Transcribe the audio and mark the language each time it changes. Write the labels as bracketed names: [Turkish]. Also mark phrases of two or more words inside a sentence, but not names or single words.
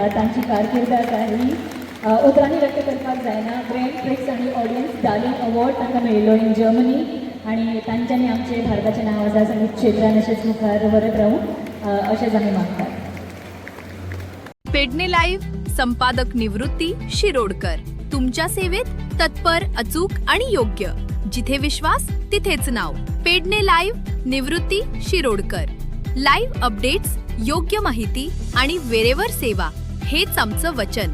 [Konkani] तांची कारकिर्द आसा ही उतरांनी व्यक्त करपाक जायना. ग्रँड प्रिक्स आनी ऑडियन्स डार्लिंग अवॉर्ड तांकां मेळिल्लो [English] in Germany [Konkani] आनी तांच्यांनी आमचे भारताचें नांव आसा संगीत क्षेत्रान अशेंच मुखार व्हरत रावूं अशेंच आमी मागतात. [Marathi] पेडणे लाईव्ह संपादक निवृत्ती शिरोडकर तुमच्या सेवेत तत्पर, अचूक आणि योग्य. जिथे विश्वास तिथेच नाव. पेडणे लाईव्ह निवृत्ती शिरोडकर. लाईव्ह अपडेट्स, योग्य माहिती आणि वेरेवर सेवा हेच आमचं वचन.